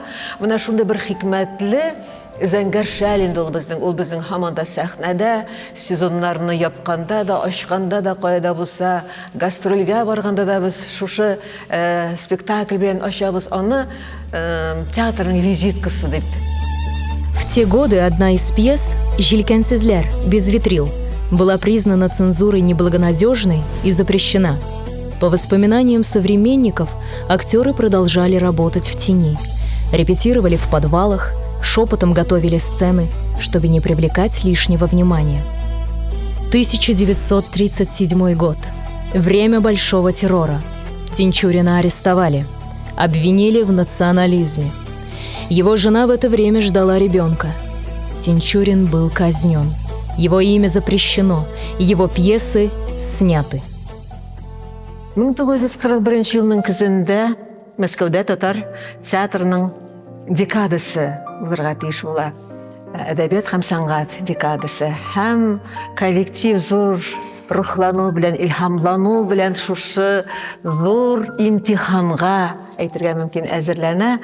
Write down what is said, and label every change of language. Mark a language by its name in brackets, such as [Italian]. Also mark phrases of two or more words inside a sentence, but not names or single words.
[Tatar] Менә шундый бер хикмәтле Зәңгәршәл инде ул безнең һаман да сәхнәдә, сезоннарны япканда да, ачканда да, кайда булса, гастрольгә барганда да без шушы спектакль белән ачабыз аны, театрның визиткасы дип. [Russian] В те годы одна из пьес «Җилкәнсезләр» без витрил была признана цензурой неблагонадежной и запрещена. По воспоминаниям современников, актеры продолжали работать в тени, репетировали в подвалах, шепотом готовили сцены, чтобы не привлекать лишнего внимания. 1937 год. Время большого террора. Тинчурина арестовали, обвинили в национализме. Его жена в это время ждала ребенка. Тинчурин был казнен. Его имя запрещено, его пьесы сняты. [Tatar] 1941 елның көзендә Мәскәүдә татар театрының декадасы булырга тиеш була. Әдәбият һәм сәнгать декадасы. Һәм коллектив зур рухлану белән, илһамлану белән шушы зур имтиханга әйтергә мөмкин әзерләнә.